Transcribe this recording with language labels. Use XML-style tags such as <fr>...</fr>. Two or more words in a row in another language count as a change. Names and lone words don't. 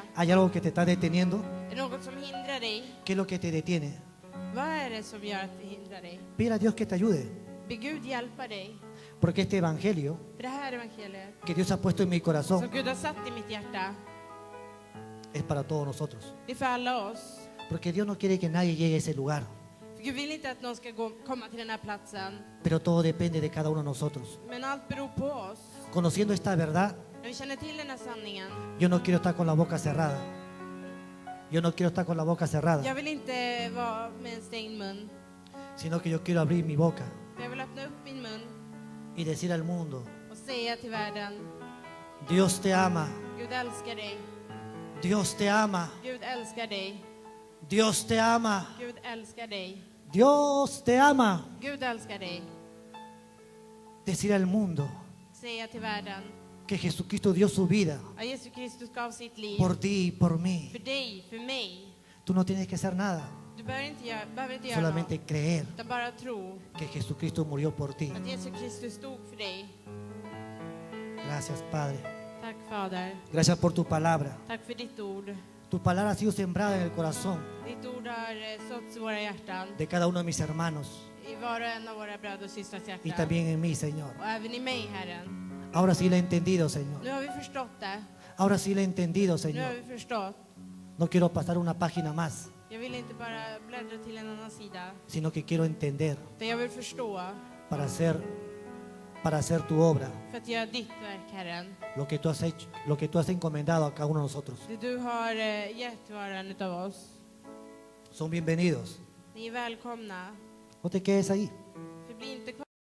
<es>¿Hay algo que te está deteniendo?</es> <sv>Är det något som hindrar dig?</sv> <es>¿Qué es lo que te detiene?</es> <sv>Vad är det som gör att det hindrar dig?</sv> <es>Pide a Dios que te ayude,</es> <sv>Be Gud hjälpa dig.</sv> <es>porque este evangelio</es> <sv>För det här evangeliet</sv> <es>que Dios ha puesto en mi</es> <sv>som</sv> <es>corazón</es> <sv>Gud har satt i mitt hjärta</sv> <es>es para todos nosotros.</es> <sv>Det är för alla oss.</sv> <es>Porque Dios no quiere que nadie llegue a ese lugar,</es> <sv>För Gud vill inte att någon ska komma till den här platsen.</sv> <es>pero todo depende de cada uno de nosotros.</es> <sv>Men allt beror på oss.</sv> <es>Conociendo esta verdad,</es> <sv>När vi känner till den här sanningen.</sv> <es>yo no quiero estar con la boca cerrada. Yo no quiero estar con la boca cerrada,</es> <sv>Jag vill inte vara med en stängd mun.</sv> <es>sino que yo quiero abrir mi boca</es> <sv>Men jag vill öppna upp min mun</sv> <es>y decir al mundo,</es> <sv>och säga till världen:</sv> <es>Dios te ama,</es> <sv>Gud älskar dig.</sv> <es>Dios te ama,</es> <sv>Gud älskar dig.</sv> <es>Dios te ama,</es> <sv>Gud älskar dig.</sv> <es>Dios te ama.</es> <sv>Gud älskar dig.</sv> <es>Decir al mundo</es> <sv>Säga till världen</sv> <es>que Jesucristo dio su vida</es> <sv>att Jesus Kristus gav sitt liv</sv> <es>por ti y por mí.</es> <sv>för dig, för mig.</sv> <es>Tú no tienes que hacer nada,</es> <sv>Du behöver inte göra något,</sv> <es>solamente creer</es> <sv>utan bara tro</sv> <es>que Jesucristo murió por ti.</es> <sv>att Jesus Kristus stod för dig.</sv> <es>Gracias, Padre.</es> <sv>Tack Fader.</sv> <es>Gracias por tu palabra.</es> <sv>Tack för ditt ord.</sv> <es>Tu palabra ha sido sembrada en el corazón</es> <sv>Ditt ord har såtts i våra hjärtan,</sv> <es>de cada uno de mis hermanos</es> <sv>i var och en av våra bröder och systrars</sv> <es>y</es> <sv>hjärtan.</sv> <es>también en mí, Señor.</es> <sv>Och även i mig, Herren.</sv> <es>Ahora sí lo he entendido, Señor.</es> <sv>Nu har vi förstått det.</sv> <es>Ahora sí lo he entendido,</es> <sv>Nu har</sv> <es>Señor.</es> <sv>vi förstått.</sv> <es>No quiero pasar una página más,</es> <sv>Jag vill inte bara bläddra till en annan sida,</sv> <es>sino que quiero entender</es> <sv>utan jag vill förstå</sv> <es>para hacer tu obra,</es> <sv>för att göra ditt verk, Herren.</sv> <es>lo que tú has hecho, lo que tú has encomendado a cada uno de nosotros.</es> <sv>Det du har gett var och en utav oss.</sv> <es>Son bienvenidos.</es> <sv>Ni är välkomna.</sv> <es>No te quedes ahí.</es> <sv>Förbli inte kvar.</sv>